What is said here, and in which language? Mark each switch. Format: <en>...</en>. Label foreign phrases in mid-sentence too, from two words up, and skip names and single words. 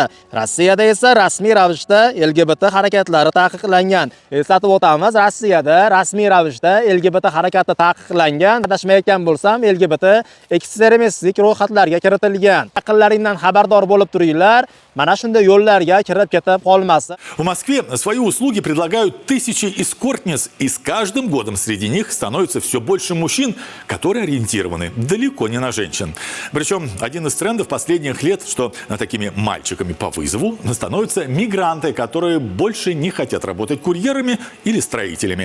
<uz>Rossiyada esa rasmiy ravishda LGBT harakatlari taqiqlangan. Eslatib o'tamiz, Rossiyada rasmiy ravishda LGBT harakati taqiqlangan. Adashmayotgan bo'lsam, LGBT ekstremistik ro'yxatlarga kiritilgan. Yaqinlaringdan xabardor bo'lib turinglar. Mana shunday yo'llarga kirib ketib qolmasin.</uz> <ru>В Москве свои услуги предлагают тысячи эскортниц, и с каждым годом среди них становится все больше мужчин, которые ориентированы далеко не на женщин. Причем один из трендов последних лет, что такими мальчиками по вызову становятся мигранты, которые больше не хотят работать курьерами или строителями.</ru>